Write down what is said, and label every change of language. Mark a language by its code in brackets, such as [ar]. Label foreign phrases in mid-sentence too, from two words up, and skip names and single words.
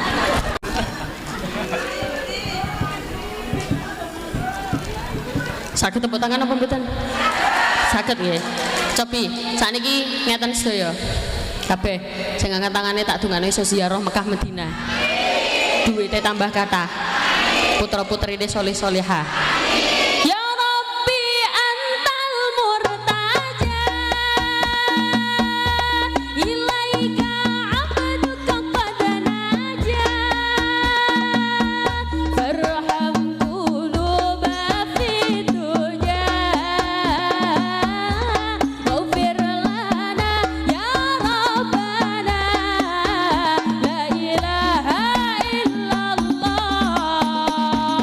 [jv] Saged tepuk tangan apa mboten? Saged nggih. Cobi sakniki ngeten sedaya. Kabeh sing angkat tangane tak dungane iso ziarah Mekah Madinah. Duwite tambah kathah. Putra-putrine soleh solehah. [ar] يا ربي أنت المرتجى إليك عبدك قد نجا فارحم قلوبا في دنيا واغفر لنا يا ربنا لا إله إلا الله.